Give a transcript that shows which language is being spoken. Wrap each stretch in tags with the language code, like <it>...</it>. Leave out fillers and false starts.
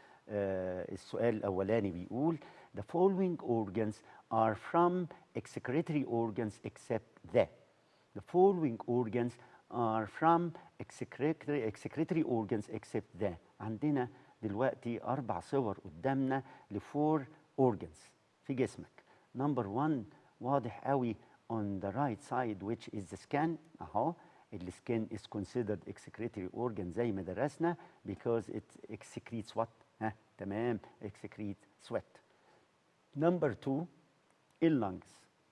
<ar>السؤال الأولاني بيقول</ar> <en>The following organs are from excretory organs except that. The following organs are from excretory organs except that.</en> <ar>عندنا دلوقتي 4 صور قدامنا ل4 organs في جسمك.</ar> <en>Number 1</en> <ar>واضح قوي</ar> <en>on the right side which is the skin.</en> <ar>أهو السكين</ar> <en>is considered excretory organ</en> <ar>زي ما درسنا</ar> <en>because it excretes what؟</en> <ar>تمام،</ar> <en>excrete sweat. Number 2 اللungs.</en>